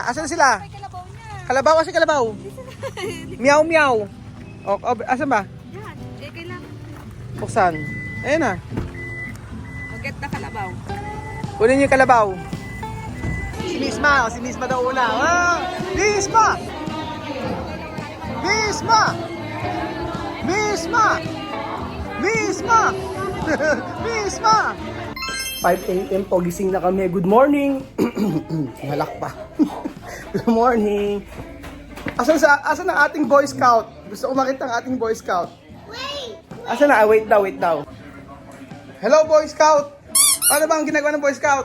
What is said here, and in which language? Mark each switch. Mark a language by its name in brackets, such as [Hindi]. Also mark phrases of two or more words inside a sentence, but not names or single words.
[Filipino] Asan sila? May kalabaw niya. Kalabaw kasi kalabaw. Meow meow. Asan ba? Yan. Kailangan. Buksan. Ayan na. Get na kalabaw. Kunin niyo yung kalabaw. Si Misma. Si Misma daw una. Misma! Misma! Misma! Misma! Misma! 5 a.m. po, gising na kami. [English] Good morning! [Filipino] Halak pa. [English] Good morning! [Filipino] Asan ang ating [English] Boy Scout? [Filipino] Gusto ko makita ang ating [English] Boy Scout. [Filipino] Asan na? Wait daw. [English] Hello, Boy Scout! [Filipino] Ano ba ang ginagawa ng [English] Boy Scout?